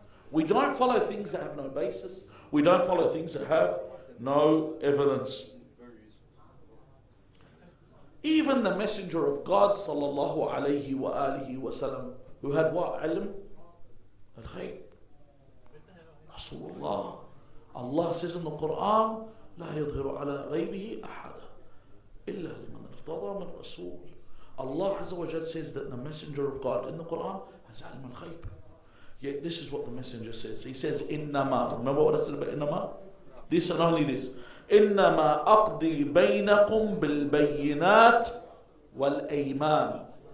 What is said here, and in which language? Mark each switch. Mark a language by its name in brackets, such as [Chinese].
[English] We don't follow things that have no basis. We don't follow things that have no evidence. Even the Messenger of God sallallahu alayhi wa alihi wa sallam, who had what? Ilm? Al-Ghayb. Rasulullah. Allah says in the Quran, [Arabic] لا يظهر على غيبه أحد إلا لمن ارتضى من رسول. [English] Allah Azza wa Jal says that the Messenger of God in the Quran has ilm al-Ghayb. Yet this is what the Messenger says. He says, إِنَّمَا. Remember what I said about إِنَّمَا? This and only this. [Arabic] إِنَّمَا أَقْضِي بَيْنَكُمْ بِالْبَيِّنَاتِ وَالْأَيْمَانِ.